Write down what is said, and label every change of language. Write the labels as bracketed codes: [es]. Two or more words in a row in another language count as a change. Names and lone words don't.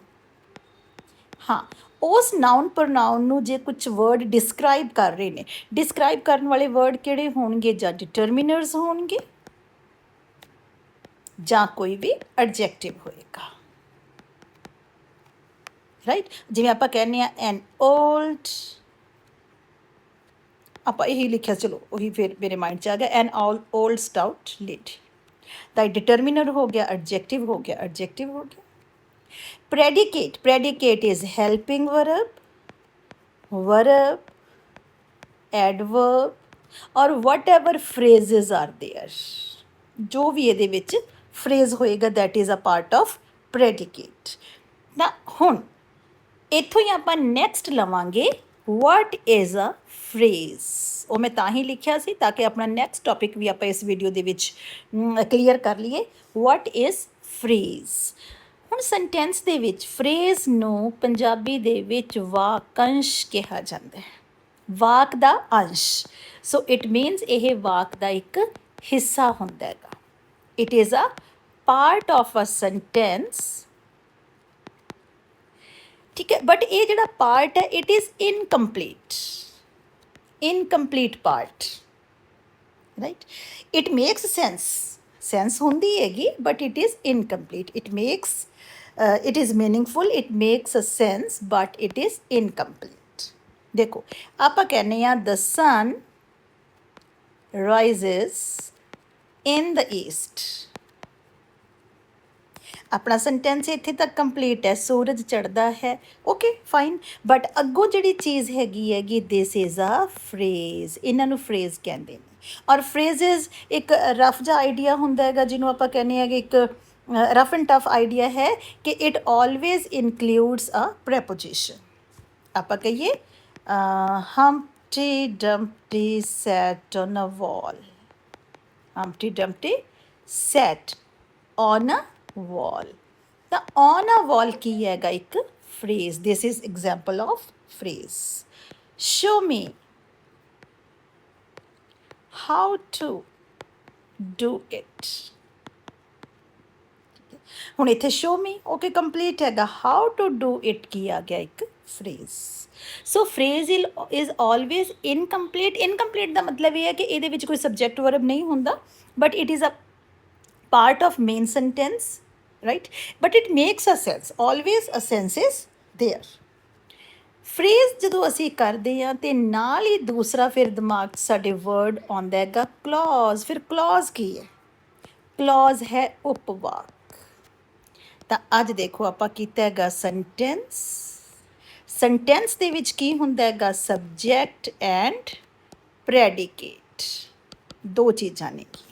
[pa] ਹਾਂ, ਉਸ [en] noun pronoun [pa] ਨੂੰ ਜੇ ਕੁਝ [en] word describe [pa] ਕਰ ਰਹੇ ਨੇ, ਡਿਸਕ੍ਰਾਈਬ ਕਰਨ ਵਾਲੇ ਵਰਡ ਕਿਹੜੇ ਹੋਣਗੇ, ਜਾਂ ਡਿਟਰਮੀਨਰਸ ਹੋਣਗੇ ਜਾਂ ਕੋਈ ਵੀ ਐਡਜੈਕਟਿਵ ਹੋਏਗਾ, ਰਾਈਟ। ਜਿਵੇਂ ਆਪਾਂ ਕਹਿੰਦੇ ਆ [en] an old, [pa] ਆਪਾਂ ਇਹੀ ਲਿਖਿਆ, ਚਲੋ ਉਹੀ ਫਿਰ ਮੇਰੇ ਮਾਈਂਡ 'ਚ ਆ ਗਿਆ, [en] an old stout lady. [pa] ਤਾਂ ਡਿਟਰਮੀਨਰ ਹੋ ਗਿਆ, ਐਡਜੈਕਟਿਵ ਹੋ ਗਿਆ, ਐਡਜੈਕਟਿਵ ਹੋ ਗਿਆ। [en] predicate is helping verb, adverb or whatever phrases are there, [pa] ਜੋ ਵੀ ਇਹਦੇ ਵਿੱਚ phrase ਹੋਏਗਾ [en] that is a part of predicate। [pa] ਨਾ ਹੁਣ ਇੱਥੋਂ ਹੀ ਆਪਾਂ ਨੈਕਸਟ ਲਵਾਂਗੇ [en] what is a phrase। [pa] ਉਹ ਮੈਂ ਤਾਂ ਹੀ ਲਿਖਿਆ ਸੀ ਤਾਂ ਕਿ ਆਪਣਾ [en] next topic [pa] ਵੀ ਆਪਾਂ ਇਸ ਵੀਡੀਓ ਦੇ ਵਿੱਚ ਕਲੀਅਰ ਕਰ ਲਈਏ। [en] what is phrase। [pa] ਹੁਣ ਸੈਂਟੈਂਸ ਦੇ ਵਿੱਚ ਫਰੇਜ਼ ਨੂੰ ਪੰਜਾਬੀ ਦੇ ਵਿੱਚ ਵਾਕੰਸ਼ ਕਿਹਾ ਜਾਂਦਾ ਹੈ, ਵਾਕ ਦਾ ਅੰਸ਼। [en] so it means [pa] ਇਹ ਵਾਕ ਦਾ ਇੱਕ ਹਿੱਸਾ ਹੁੰਦਾ ਹੈਗਾ। [en] it is a part of a sentence, [pa] ਠੀਕ ਹੈ। [en] ਬਟ [pa] ਇਹ ਜਿਹੜਾ ਪਾਰਟ ਹੈ [en] it is incomplete part, right. it makes sense [pa] ਹੁੰਦੀ ਹੈਗੀ [en] but it is incomplete. it is meaningful, it makes a sense but it is incomplete। [pa] ਦੇਖੋ ਆਪਾਂ ਕਹਿੰਦੇ ਆ [en] the sun rises in the east, [pa] ਆਪਣਾ ਸੈਂਟੈਂਸ ਇੱਥੇ ਤੱਕ ਕੰਪਲੀਟ ਹੈ, ਸੂਰਜ ਚੜ੍ਹਦਾ ਹੈ, [en] okay fine. [pa] ਬਟ ਅੱਗੋਂ ਜਿਹੜੀ ਚੀਜ਼ ਹੈਗੀ [en] this is a phrase, [pa] ਇਹਨਾਂ ਨੂੰ ਫਰੇਜ਼ ਕਹਿੰਦੇ ਨੇ। ਔਰ ਫਰੇਜ਼ਸ ਇੱਕ ਰਫ ਜਿਹਾ ਆਈਡੀਆ ਹੁੰਦਾ ਹੈਗਾ ਜਿਹਨੂੰ ਆਪਾਂ ਕਹਿੰਦੇ ਹੈਗੇ, ਇੱਕ [en] rough and tough idea [pa] ਹੈ ਕਿ [en] it always includes a preposition. [pa] ਆਪਾਂ ਕਹੀਏ [en] Humpty Dumpty sat on a wall, Humpty Dumpty sat on a wall। [pa] ਤਾਂ [en] on a wall [pa] ਕੀ ਹੈਗਾ, ਇੱਕ phrase। [en] this is example of phrase। show me how to do it। [pa] ਹੁਣ ਇੱਥੇ [en] show me okay complete [pa] ਹੈਗਾ, [en] how to do it [pa] ਕੀ ਆ ਗਿਆ, ਇੱਕ phrase। [en] so phrase is always incomplete [pa] ਦਾ ਮਤਲਬ ਇਹ ਹੈ ਕਿ ਇਹਦੇ ਵਿੱਚ ਕੋਈ ਸਬਜੈਕਟ ਵਰਬ ਨਹੀਂ ਹੁੰਦਾ, [en] but it is a part of main sentence, right? But it makes a sense, always a sense is there। [pa] phrase ਜਦੋਂ ਅਸੀਂ ਕਰਦੇ ਹਾਂ ਤੇ ਨਾਲ ਹੀ ਦੂਸਰਾ ਫਿਰ ਦਿਮਾਗ 'ਚ ਸਾਡੇ ਵਰਡ ਆਉਂਦਾ ਹੈਗਾ clause। ਫਿਰ clause ਕੀ ਹੈ, clause ਹੈ ਉਪਵਾਕ। ਤਾਂ ਅੱਜ ਦੇਖੋ ਆਪਾਂ ਕੀਤਾ ਹੈਗਾ ਸੈਂਟੈਂਸ ਦੇ ਵਿੱਚ ਕੀ ਹੁੰਦਾ ਹੈਗਾ, [en] subject and predicate, [pa] ਦੋ ਚੀਜ਼ਾਂ ਨੇ।